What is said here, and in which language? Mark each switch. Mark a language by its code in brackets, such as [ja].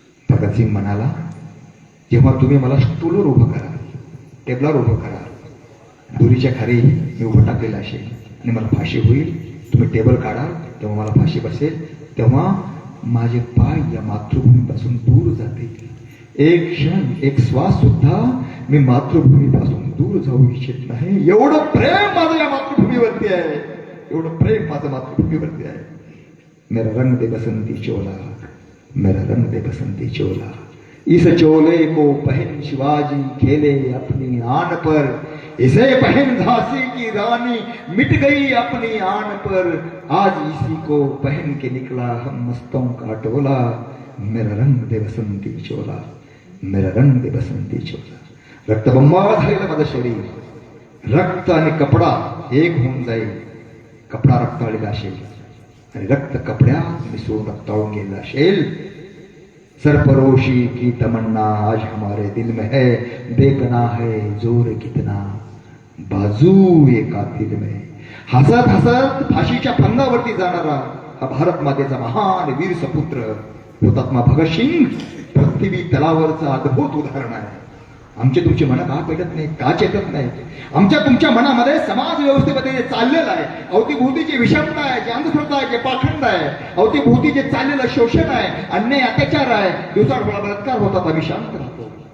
[mr] भगतसिंग म्हणाला, जेव्हा तुम्ही मला स्टूलवर उभं कराल, टेबलावर उभं कराल, दोरीच्या खाली मी उभं टाकलेलं असेल आणि मला फाशी होईल, तुम्ही टेबल काढाल तेव्हा मला फाशी बसेल, तेव्हा माझे पाय या मातृभूमीपासून दूर जातील. एक क्षण, एक श्वास सुद्धा मी मातृभूमीपासून दूर जाऊ इच्छित नाही. एवढं प्रेम माझं या मातृभूमीवरती आहे, एवढं प्रेम माझं मातृभूमीवरती आहे. [hi] मेरा रंग दे बसंती चोला, मेरा रंग दे बसंती चोला, इस चोले को पहन शिवाजी खेले अपनी आन पर, इसे पहन झांसी की रानी मिट गई अपनी आन पर, आज इसी को पहन के निकला हम मस्तों का टोला, मेरा रंग दे बसंती चोला, मेरा रंग दे बसंती चोला. [mr] रक्तबंबाळ झालेलं माझं शरीर, रक्त आणि कपडा एक होऊन जाईल. कपडा रक्ताळलेला असेल आणि रक्त कपड्यात मिसळून रक्ताळून गेलेला असेल. [hi] सरफरोशी की तमन्ना आज हमारे दिल में है, देखना है जोर कितना बाजू ये कातिल में. [mr] हसत हसत फाशीच्या फंदावरती जाणारा हा भारत मातेचा महान वीर सपुत्र हुतात्मा भगतसिंग पृथ्वी तलावरचं अद्भुत उदाहरण आहे. आमचे तुमचे मन का पेटत नाही, का चेतत नाही? आमच्या तुमच्या मनामध्ये समाज व्यवस्थेमध्ये जे चाललेलं आहे, अवतीभोवती जी विषमता आहे, जी अंधश्रद्धा आहे, जे पाखंड आहे, अवतीभोवती जे चाललेलं शोषण आहे, अन्याय अत्याचार आहे, दिवसाढवळा बलात्कार होतात, आम्ही शांत राहतो.